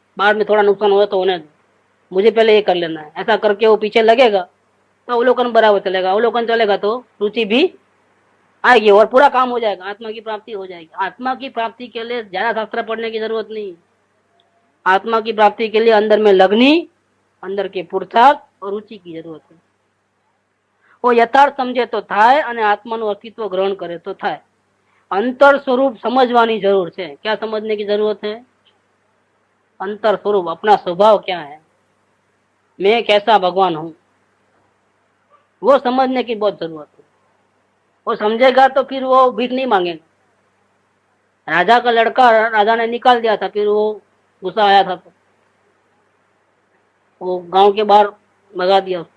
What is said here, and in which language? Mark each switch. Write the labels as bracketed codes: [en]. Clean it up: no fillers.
[hi] बाद में थोड़ा नुकसान हो तो होने दो, मुझे पहले ये कर लेना है. ऐसा करके वो पीछे लगेगा तो अवलोकन बराबर चलेगा. अवलोकन चलेगा तो रुचि भी आएगी और पूरा काम हो जाएगा. आत्मा की प्राप्ति हो जाएगी. आत्मा की प्राप्ति के लिए ज्यादा शास्त्र पढ़ने की जरूरत नहीं. आत्मा की प्राप्ति के लिए अंदर में लगनी, अंदर के पुरुषार्थ और रुचि की जरूरत है. वो यथार्थ समझे तो [gu] થાય અને આત્માનું અસ્તિત્વ ગ્રહણ કરે તો થાય. [hi] अंतर स्वरूप समझवानी जरूर है. क्या समझने की जरूरत है? अंतर स्वरूप, अपना स्वभाव क्या है, मैं कैसा भगवान हूं, वो समझने की बहुत जरूरत है. वो समझेगा तो फिर वो भीख नहीं मांगेगा. राजा का लड़का राजा ने निकाल दिया था, फिर वो गुस्सा आया था तो वो गांव के बाहर भगा दिया.